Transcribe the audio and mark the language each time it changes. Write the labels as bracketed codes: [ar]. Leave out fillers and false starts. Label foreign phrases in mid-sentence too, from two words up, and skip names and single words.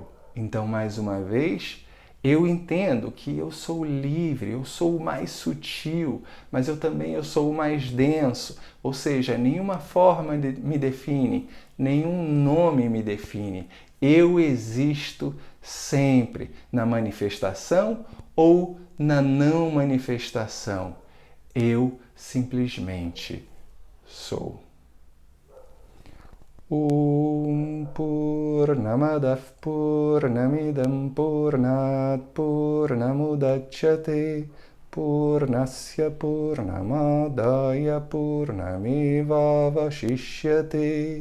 [pt] Então, mais uma vez, eu entendo que eu sou livre, eu sou o mais sutil, mas eu sou o mais denso, ou seja, nenhuma forma me define, nenhum nome me define. Eu existo sempre na manifestação ou na não manifestação. Eu simplesmente sou. [sa] ॐ पूर्णमदः पूर्णमिदं पूर्णात् पूर्णमुदच्यते पूर्णस्य पूर्णमादाय पूर्णमेवावशिष्यते.